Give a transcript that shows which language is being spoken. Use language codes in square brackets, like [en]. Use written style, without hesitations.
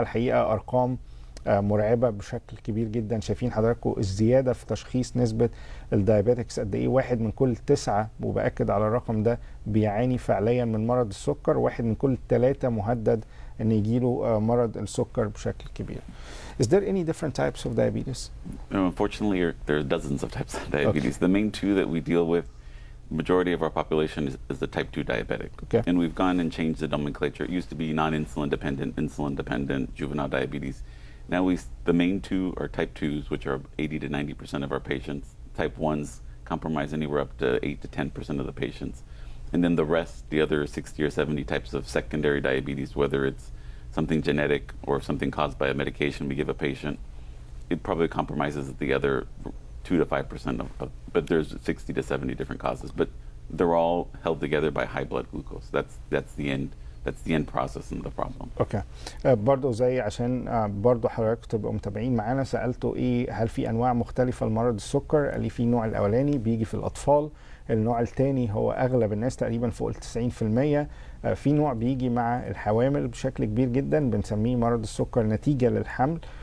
[ar] الحقيقة ارقام مرعبة بشكل كبير جدا. شايفين حضراتكم الزيادة في تشخيص نسبة الدايابيتكس قد ايه، 1 من كل 9 وبأكد على الرقم ده بيعاني فعليا من مرض السكر، 1 من كل 3 مهدد ان يجيله مرض السكر بشكل كبير. [en] Is there any different types of diabetes? Unfortunately, there are dozens of types of diabetes. Okay. The main two that we deal with, majority of our population is the type 2 diabetic. Okay. And we've gone and changed the nomenclature. It used to be non-insulin dependent, insulin dependent, juvenile diabetes. Now the main two are type 2s, which are 80 to 90% of our patients. Type 1s compromise anywhere up to 8 to 10% of the patients. And then the rest, the other 60 or 70 types of secondary diabetes, whether it's something genetic or something caused by a medication we give a patient, it probably compromises the other 2 to 5% of, but there's 60 to 70 different causes. But they're all held together by high blood glucose. That's the end. That's the end process of the problem. Okay. [ar] برضه زي عشان برضه حضراتكم تبقوا متابعين معانا، سألته ايه هل في انواع مختلفة لمرض السكر؟ قال لي في النوع الاولاني بيجي في الاطفال، النوع الثاني هو اغلب الناس تقريبا فوق ال 90%، في نوع بيجي مع الحوامل بشكل كبير جدا بنسميه مرض السكر نتيجة للحمل.